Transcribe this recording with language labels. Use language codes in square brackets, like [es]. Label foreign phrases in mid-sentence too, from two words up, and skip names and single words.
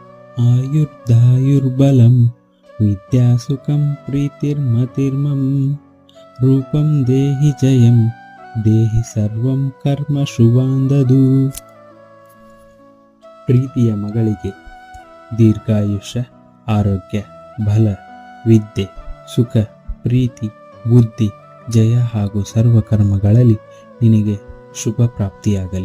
[sa] ಆಯುರ್ದಾಯುರ್ಬಲಂ ವಿದ್ಯಾಸುಖಂ ಪ್ರೀತಿರ್ಮತಿರ್ಮಂ ರೂಪಂ ದೇಹಿ ಜಯಂ ದೇಹಿ ಸರ್ವಂ ಕರ್ಮ ಶುಭಾಂದದು. [kn] ಪ್ರೀತಿಯ ಮಗಳಿಗೆ ದೀರ್ಘಾಯುಷ್ಯ, ಆರೋಗ್ಯ, ಬಲ, ವಿದ್ಯೆ, ಸುಖ, ಪ್ರೀತಿ, ಬುದ್ಧಿ, ಜಯ ಹಾಗೂ ಸರ್ವಕರ್ಮಗಳಲ್ಲಿ ನಿನಗೆ ಶುಭ ಪ್ರಾಪ್ತಿಯಾಗಲಿ.